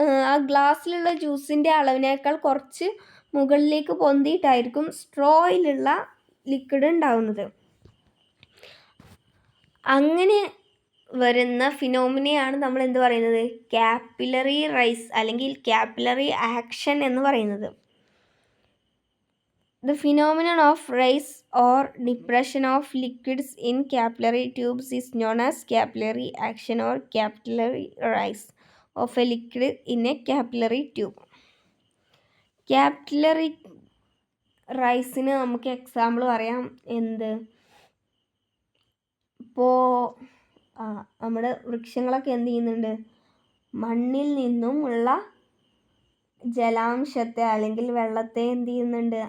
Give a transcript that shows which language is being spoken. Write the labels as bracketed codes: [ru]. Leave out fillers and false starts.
[ml] ആ ഗ്ലാസ്സിലുള്ള ജ്യൂസിൻ്റെ അളവിനേക്കാൾ കുറച്ച് മുകളിലേക്ക് പൊന്തിയിട്ടായിരിക്കും സ്ട്രോയിലുള്ള ലിക്വിഡ് ഉണ്ടാവുന്നത്. അങ്ങനെ വരുന്ന ഫിനോമിനയാണ് നമ്മൾ എന്ത് പറയുന്നത്? കാപ്പിലറി റൈസ് അല്ലെങ്കിൽ കാപ്പിലറി ആക്ഷൻ എന്ന് പറയുന്നത്. [en] The phenomenon of rise or depression of liquids in capillary tubes is known as capillary action or capillary rise of a liquid in a capillary tube. [ml] Capillary റൈസിന് നമുക്ക് example പറയാം. എന്ത്? ഇപ്പോൾ നമ്മുടെ വൃക്ഷങ്ങളൊക്കെ എന്ത് ചെയ്യുന്നുണ്ട്? മണ്ണിൽ നിന്നും ഉള്ള ജലാംശത്തെ അല്ലെങ്കിൽ വെള്ളത്തെ എന്ത് ചെയ്യുന്നുണ്ട്?